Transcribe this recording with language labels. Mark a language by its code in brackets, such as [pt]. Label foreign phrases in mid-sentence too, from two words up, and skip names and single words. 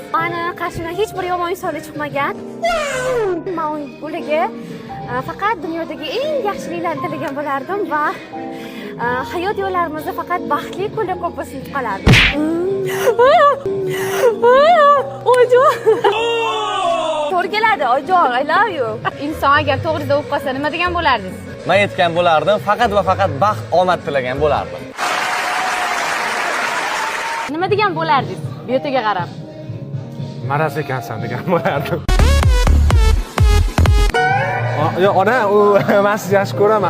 [uz] Mani qarshimdan hech bir yomon inson chiqmagan. Men ularga faqat dunyodagi eng yaxshiliklarni tilagan bo'lardim va hayot yo'llarimizda faqat baxtli kunlar ko'p bo'lsin deb qolardim. Oyijon. To'g'ri keladi, oyijon, [en] I love you. [uz] Inson agar to'g'rida bo'lib qolsa nima degan bo'lardingiz? Men aytgan bo'lardim, faqat va faqat baxt, omad tilagan bo'lardim. Nima degan bo'lardingiz? Bu yerga qarab. Maraz ekansan degan bo'lardim. Yo, ona, u men sizni yaxshi ko'raman.